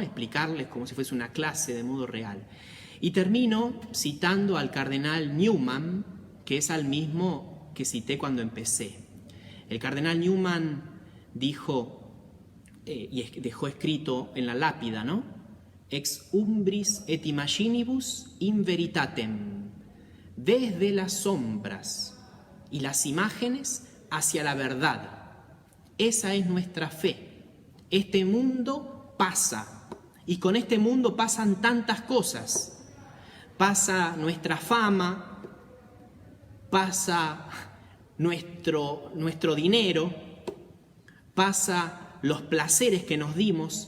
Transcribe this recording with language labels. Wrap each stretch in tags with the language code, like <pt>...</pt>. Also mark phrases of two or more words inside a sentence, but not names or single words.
<es>Explicarles como si fuese una clase de modo real. Y termino citando al cardenal Newman, que es al mismo que cité cuando empecé. El cardenal Newman dijo, y dejó escrito en la lápida, ¿no?</es> <la>Ex umbris et imaginibus in veritatem.</la> <es>Desde las sombras y las imágenes hacia la verdad. Esa es nuestra fe. Este mundo pasa, y con este mundo pasan tantas cosas. Pasa nuestra fama, pasa nuestro dinero, pasa los placeres que nos dimos.</es>